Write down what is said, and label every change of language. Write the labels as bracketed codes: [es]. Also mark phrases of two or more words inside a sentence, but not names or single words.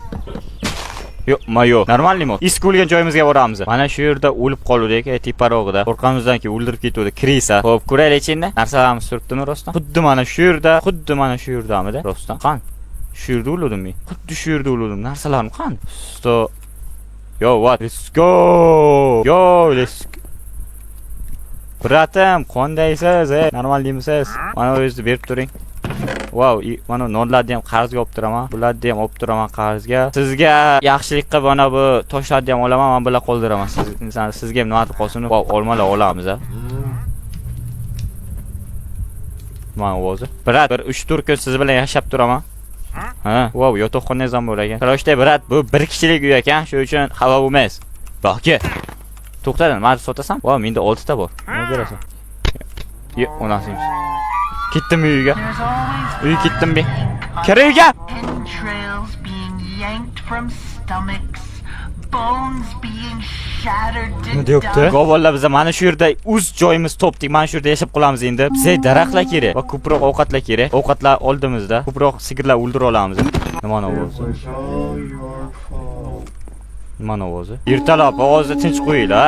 [uz] Yo'q, mayo. Normalmi? Eski o'lgan joyimizga boramiz. Mana shu yerda o'lib qoldik, teparog'ida. Qo'rqamizdan keyin o'ldirib ketdi krisa. Xo'p, ko'raylik-chi. Narsalarimiz turibdimi rostdan? Xuddi mana shu yerdamidi rostdan. Qani? Shu yerda o'ldim men. Xuddi shu yerda o'ldim. Narsalarim qani? Stop. [en] Yo, what? Let's go. Yo, let's go. [uz] Bratim, qandaysiz? Normalmisiz? Mana o'zingizni berib turing. Wow, mana nonlarni ham qarzga olib turaman. Bularni ham olib turaman qarzga. Sizga yaxshilik qilib mana bu toshlarni ham olaman, men bular qoldiraman. Sizga ham nima qolsin, olmalar olamiz, ha. Mana o'zi. Brat, bir 3-4 kun siz bilan yashab turaman. Ha, wow, yotoqxonangiz ham bor ekan. Qarashday, brat, bu bir kishilik uy ekan, shuning uchun havo bo'lmas. Yo'q-ki. To'xtadan, meni sotasan? Wow, menda 6 ta bor. Nima berasan? Yo'q, onasimiz. Ketdim uyga. [en] There's always [uz] Uy ketdim men. Kira uyga. [en] entrails being yanked from stomachs, bones being shattered [uz] Nima [en] to [uz] deyapti? [en] dust. [uz] Go'vollar biz mana shu yerda o'z joyimiz topdik. Mana shu yerda yashab qolamiz endi. Bizga daraxtlar kerak va ko'proq ovqatlar kerak. Ovqatlar oldimizda. Ko'proq sigirlar o'ldira olamiz. Nima ovozi? Nima ovozi? Ertalab ovozni tinch qo'yinglar.